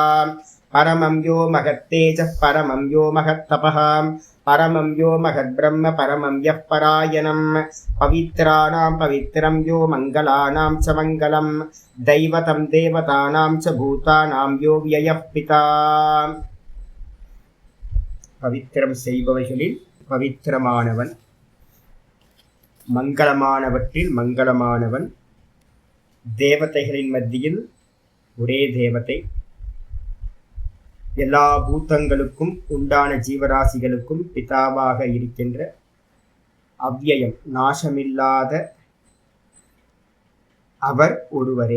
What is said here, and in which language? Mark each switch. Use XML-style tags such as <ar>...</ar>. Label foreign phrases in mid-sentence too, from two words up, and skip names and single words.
<sa>परमं यो महत्तेजः परमं यो महत्तपः परमं यो महद्ब्रह्म परमं यः परायणं पवित्राणां पवित्रं यो मङ्गलानां च मङ्गलं दैवतं देवतानां च भूतानां यो व्ययः पिता।</sa> <ta>பவித்திரம் செய்பவைகளில் பவித்திரமானவன், மங்களமானவற்றில் மங்களமானவன், தேவதைகளின் மத்தியில் ஒரே தேவதை, எல்லா பூதங்களுக்கும் உண்டான ஜீவராசிகளுக்கும் பிதாவாக இருக்கின்ற அவ்யயம் நாசமில்லாத அவர் ஒருவரே.</ta>